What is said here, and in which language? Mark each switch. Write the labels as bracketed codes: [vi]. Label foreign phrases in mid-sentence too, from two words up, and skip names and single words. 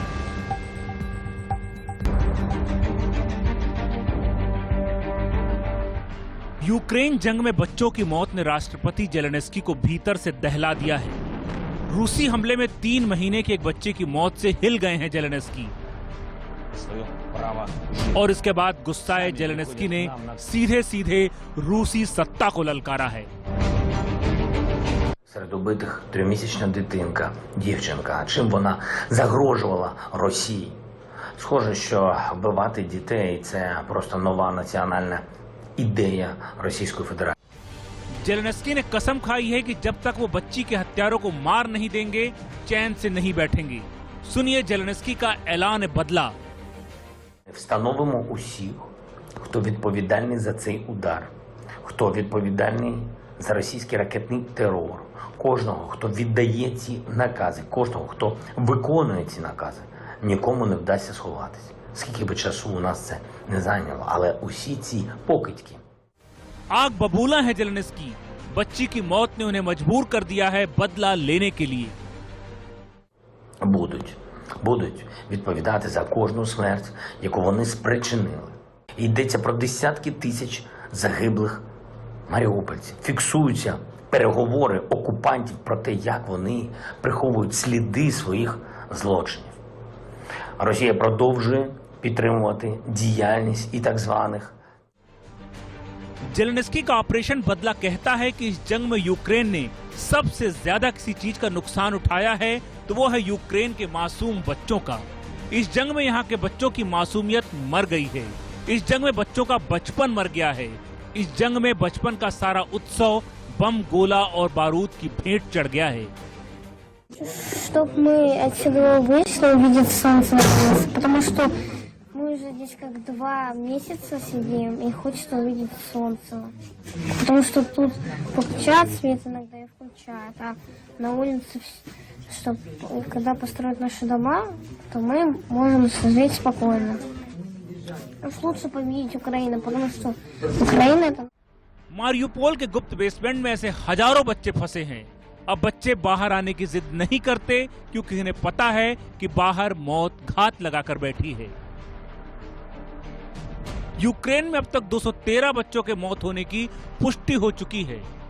[hi] यूक्रेन जंग में बच्चों की मौत ने राष्ट्रपति जेलेंस्की को भीतर से दहला दिया है। रूसी हमले में 3 महीने के एक बच्चे की मौत से हिल गए हैं जेलेंस्की। और इसके बाद गुस्साए जेलेंस्की ने सीधे सीधे रूसी सत्ता को ललकारा है। [uk] Серед убитих 3-місячна дитинка, дівчинка. Чим вона загрожувала Росії? Схоже, що вбивати дітей – це просто нова національна ідея Російської Федерації. [hi] जेलेंस्की ने कसम खाई है कि जब तक वो बच्ची के हत्यारों को मार नहीं देंगे, चैन से नहीं बैठेंगे। सुनिए जेलेंस्की का ऐलान बदला। [uk] Встановимо усіх, хто відповідальний за цей удар, хто відповідальний за російський ракетний терор, кожного, хто віддає ці накази, кожного, хто виконує ці накази, нікому не вдасться сховатися. Скільки би часу у нас це не зайняло, але усі ці покидьки. आग बबूला है जेलेंस्की। बच्ची की मौत ने उन्हें मजबूर कर दिया है बदला लेने के लिए। Будуть відповідати за кожну смерть, яку вони спричинили. Йдеться про десятки тисяч загиблих маріупольців. Фіксуються переговори окупантів про те, як вони приховують сліди своїх злочинів. Росія продовжує підтримувати діяльність і так званих [hi] जेलेंस्की का ऑपरेशन बदला कहता है कि इस जंग में यूक्रेन ने सबसे ज्यादा किसी चीज का नुकसान उठाया है तो वो है यूक्रेन के मासूम बच्चों का। इस जंग में यहाँ के बच्चों की मासूमियत मर गई है। इस जंग में बच्चों का बचपन मर गया है। इस जंग में बचपन का सारा उत्सव बम, गोला और बारूद की भेंट चढ़ गया है। [ru] Чтоб мы отсюда вышли, увидев солнце наконец, потому что мы уже здесь как 2 месяца сидим и хочется увидеть солнце. Потому что тут включают свет иногда и включают, а на улице, чтобы когда построят наши дома, то мы можем жить спокойно. Уж лучше победить Украину, потому что Украина это... [hi] मारियुपोल के गुप्त बेसमेंट में ऐसे हजारों बच्चे फंसे हैं। अब बच्चे बाहर आने की जिद नहीं करते क्योंकि इन्हें पता है कि बाहर मौत घात लगाकर बैठी है। यूक्रेन में अब तक 213 बच्चों के मौत होने की पुष्टि हो चुकी है।